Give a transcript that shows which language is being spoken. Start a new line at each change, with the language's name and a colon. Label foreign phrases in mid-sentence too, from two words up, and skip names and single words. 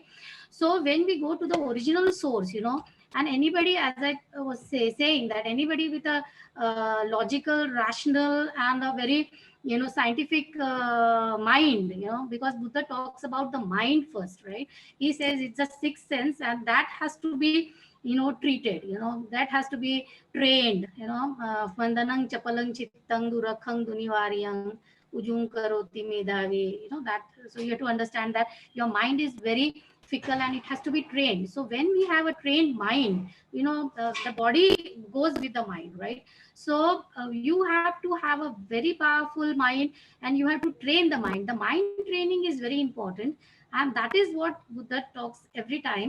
English: So when we go to the original source, and anybody, as I was saying, that anybody with a logical, rational, and a very scientific mind, because Buddha talks about the mind first, right? He says it's a sixth sense, and that has to be treated, that has to be trained,
Pali: vandanang chapalang chittang durakhang dunivaryang ujung karoti medhavi,
English: that. So you have to understand that your mind is very fickle and it has to be trained. So when we have a trained mind, the body goes with the mind, right? So you have to have a very powerful mind, and you have to train the mind. The mind training is very important, and that is what Buddha talks every time.